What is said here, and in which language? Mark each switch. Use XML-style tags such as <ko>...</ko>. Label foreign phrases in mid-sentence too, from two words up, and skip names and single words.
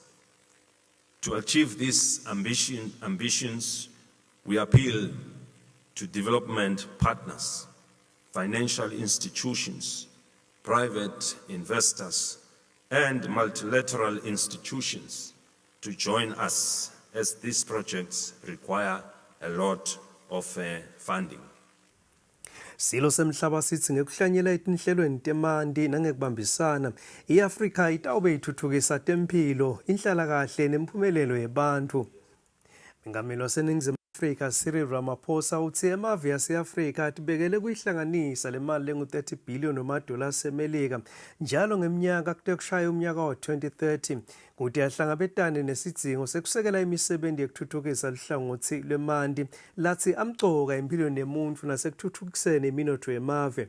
<en>To achieve these ambitions, we appeal to development partners, financial institutions, private investors, and multilateral institutions to join us as these projects require a lot of funding.</en> <ss>Silo semhlaba sithi ngekuhlanyela etinhlelweni temanti nangekubambisana, i-Afrika itawube ithuthukisa temphilo, inhlalakahle nemphumelelo yebantu. Mengameli waseNingizimu Afrika Cyril Ramaphosa uthi emave yase-Afrika atibekele kuyihlanganisa le mali lengu-30 billion wama-dollars emelika njalo ngeminyaka kute kushaya umnyaka wa-2030 kuti ahlangabetane nesidzingo sekusekela imisebenzi yekuthuthukisa luhlangothi lwemanti lathi amcoka empilweni yemuntfu nasekuthuthukiseni iminotfo yemave.</ss>